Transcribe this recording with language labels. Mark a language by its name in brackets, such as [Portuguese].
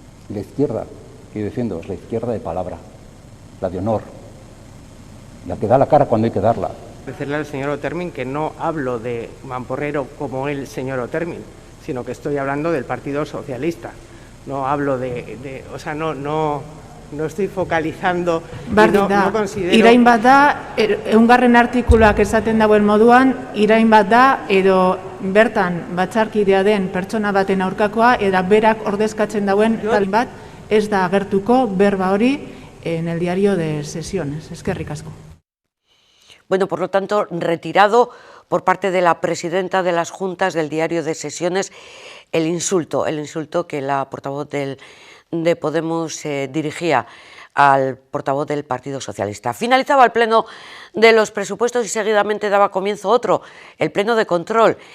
[Spanish] Y la izquierda que yo defiendo es la izquierda de palabra, la de honor, la que da la cara cuando hay que darla. Decirle al señor Otermin que no hablo de mamporrero como el señor Otermin, sino que estoy hablando del Partido Socialista. No hablo no estoy focalizando, no considero... [Basque] Irain bat da, eungarren artikuluak esaten dagoen moduan, irain bat da, edo bertan batzarkidea den pertsona baten aurkakoa, eta berak ordezkatzen dauen talin bat, ez da agertuko berba hori [Spanish] en el diario de sesiones. [Basque] Eskerrik asko. [Spanish] Bueno, por lo tanto, retirado por parte de la presidenta de las juntas del diario de sesiones el insulto que la portavoz de Podemos dirigía al portavoz del Partido Socialista. Finalizaba el pleno de los presupuestos y seguidamente daba comienzo otro, el pleno de control.